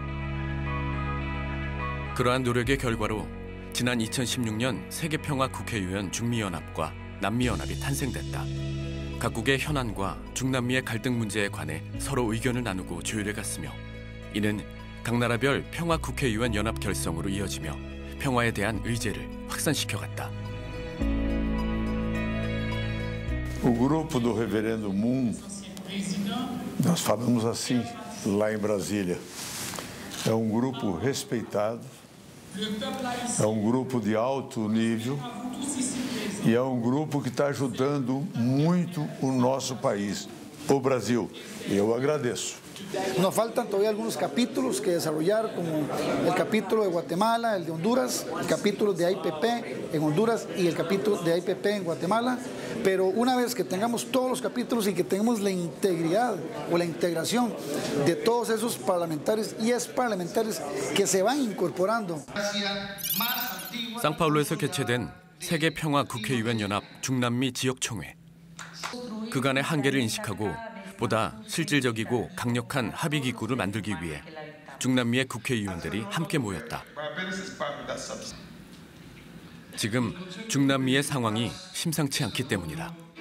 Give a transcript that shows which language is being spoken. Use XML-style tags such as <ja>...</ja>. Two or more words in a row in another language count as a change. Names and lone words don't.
<ko>그러한 노력의 결과로 지난 2016년 세계평화국회의원 중미연합과 남미연합이 탄생됐다. 각국의 현안과 중남미의 갈등 문제에 관해 서로 의견을 나누고 조율해갔으며, 이는 각 나라별 평화국회의원 연합 결성으로 이어지며 평화에 대한 의제를 확산시켜갔다.</ko> <pt>O grupo do Reverendo Moon, nós falamos assim lá em Brasília, é grupo respeitado, é grupo de alto nível e é grupo que está ajudando muito o nosso país, o Brasil. Eu agradeço.</pt> <es>Nos faltan todavía algunos capítulos que desarrollar, como el capítulo de Guatemala, el de Honduras, el capítulo de IPP en Honduras y el capítulo de IPP en Guatemala. Pero una vez que tengamos todos los capítulos y que tengamos la integridad o la integración de todos esos parlamentarios y exparlamentarios que se van incorporando.</es> <ko>상파울루에서 개최된 세계평화국회의원 연합 중남미 지역총회. 그간의 한계를 인식하고 보다 실질적이고 강력한 합의기구를 만들기 위해 중남미의 국회의원들이 함께 모였다. 지금 중남미의 상황이 심상치 않기 때문이다.</ko>